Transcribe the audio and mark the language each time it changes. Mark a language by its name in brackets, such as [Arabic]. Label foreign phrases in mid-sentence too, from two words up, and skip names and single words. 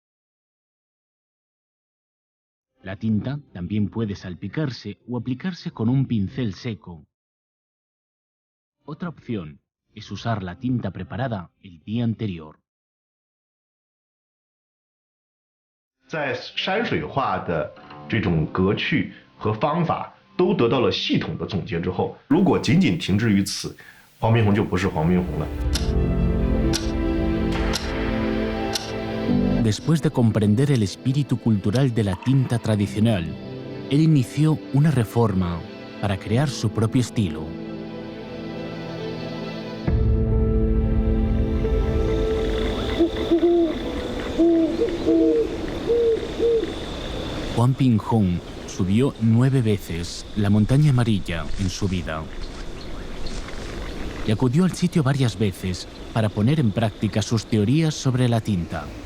[Spanish] La tinta también puede salpicarse o aplicarse con un pincel seco. Otra opción es usar la tinta preparada el día anterior. [Chinese] 在山水画的这种格趣和方法都得到了系统的总结之后，如果仅仅停滞于此，黄宾虹就不是黄宾虹了。 [Spanish] Después de comprender el espíritu cultural de la tinta tradicional, él inició una reforma para crear su propio estilo. Huang Pinghong subió 9 veces la montaña amarilla en su vida y acudió al sitio varias veces para poner en práctica sus teorías sobre la tinta.